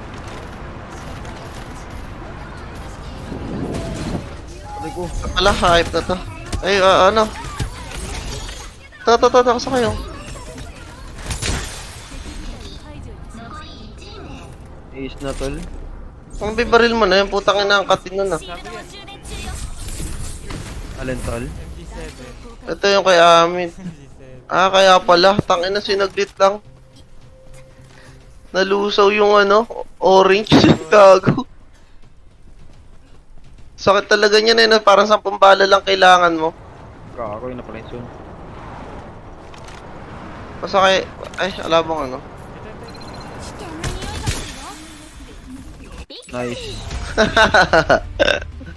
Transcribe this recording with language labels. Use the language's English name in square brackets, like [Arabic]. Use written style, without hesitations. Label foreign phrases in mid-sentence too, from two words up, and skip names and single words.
[Filipino] Patay ko. Wala, hype na to. Ay, ano? Ito, sa kayo. Ace na, tol. Kung bibaril mo na, yung putang ina ang katin nun, ah. [Japanese] シールドを充電中よ [Filipino] Alin, tol? MG7. Ito yung kay Amin. MG7. Ah, kaya pala. Tangina, sinaglit lang. Nalusaw yung ano, orange. Gago. Sakit talaga niyan eh. Parang 10 bala lang kailangan mo. Kako, yun na pala yung soon. Basta kay... Ay, alabang ano. [Japanese] 危険な匂いがするよ [Filipino] Nice.